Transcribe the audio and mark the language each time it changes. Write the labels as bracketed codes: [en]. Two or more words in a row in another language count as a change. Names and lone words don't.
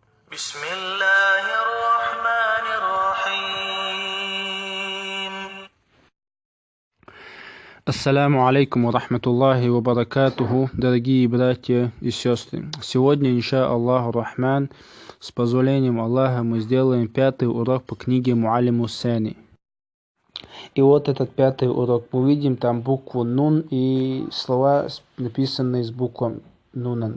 [ar] بسم الله الرحمن الرحيم. السلام عليكم ورحمة الله وبركاته, [ru] дорогие братья и сестры. Сегодня, [ar] إن شاء الله الرحمن, [ru] с позволением Аллаха, мы сделаем 5-й урок по книге Муаллиму Сани. И вот этот 5-й урок. Мы видим там букву Нун и слова, написанные с буквой Нунан.